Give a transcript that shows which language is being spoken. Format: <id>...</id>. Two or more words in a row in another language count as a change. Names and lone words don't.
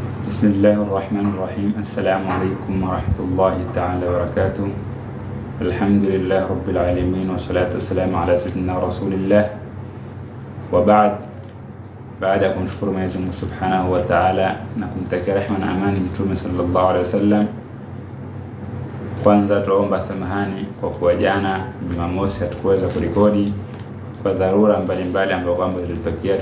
<ar>بسم الله الرحمن الرحيم. السلام عليكم ورحمة الله تعالى وبركاته. الحمد لله رب العالمين والصلاة والسلام على سيدنا رسول الله وبعد.</ar> <sw>Baada ya kumshukuru Mwenyezi Mungu</sw> <ar>سبحانه وتعالى</ar> <sw>na kumtakia rehema na amani Mtume</sw> <ar>صلى الله عليه وسلم,</ar> <sw>kwanza tuomba samahani kwa kuwa jana Jumamosi hatukuweza kurekodi kwa dharura mbalimbali ambazo kwamba zilitokea.</sw>